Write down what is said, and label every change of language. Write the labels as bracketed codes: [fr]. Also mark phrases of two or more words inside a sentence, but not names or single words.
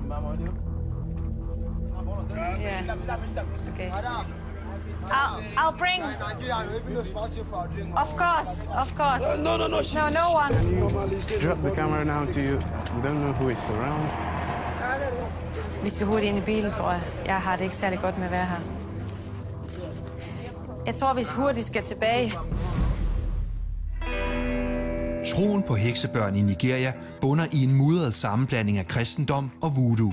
[en] Yeah. Okay. I'll bring. Of course, of course. No. No one. Drop the camera now to you. You don't know who is around. [da] Vi skal hurtigt ind i bilen, tror jeg. Jeg har det ikke særlig godt med at være her. Jeg tror, vi hurtigt skal tilbage. Troen på heksebørn i Nigeria bunder i en mudret sammenblanding af kristendom og voodoo.